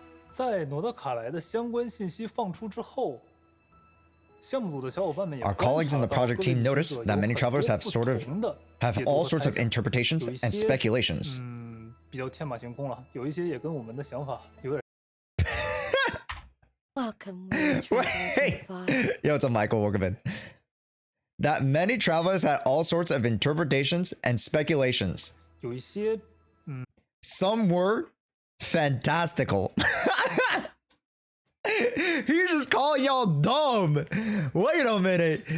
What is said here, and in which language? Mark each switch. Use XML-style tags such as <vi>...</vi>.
<zh>在诺德卡莱的相关信息放出之后，项目组的小伙伴们也</zh> <en>Our colleagues in the project team noticed that many travelers have all sorts of interpretations and speculations.</en> <zh>比较天马行空了，有一些也跟我们的想法有点。</zh> <en>Welcome. Wait, yo, it's a Michael Walkerman. That many travelers had all sorts of interpretations and speculations.</en> <zh>有一些</zh> <en>Some were fantastical. He's just calling y'all dumb. Wait a minute.</en>